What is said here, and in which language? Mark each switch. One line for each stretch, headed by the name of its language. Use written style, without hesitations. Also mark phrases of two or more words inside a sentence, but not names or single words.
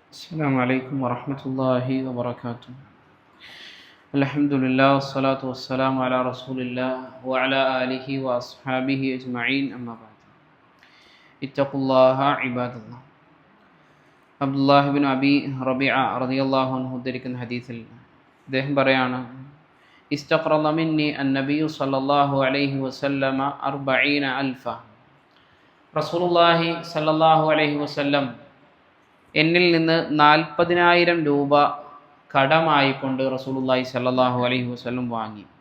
Arabic: السلام عليكم ورحمة الله وبركاته. الحمد لله والصلاة والسلام على رسول الله وعلى آله وأصحابه أجمعين أما بعد. اتقوا الله عباد الله.
Malayalam: അബ്ദുല്ലാഹി ബിൻ അബി റബിഅ
Arabic: رضي الله عنه
Malayalam: ഉദ്ധരിക്കുന്ന ഹദീസിൽ അദ്ദേഹം പറയാണ്,
Arabic: استقرض مني النبي صلى الله عليه وسلم
Malayalam: 40,000. റസൂലുള്ളാഹി
Arabic: صلى الله عليه وسلم
Malayalam: എന്നിൽ നിന്ന് 40,000 രൂപ കടമായിക്കൊണ്ട് റസൂലുള്ളാഹി
Arabic: صلى الله عليه وسلم
Malayalam: വാങ്ങി.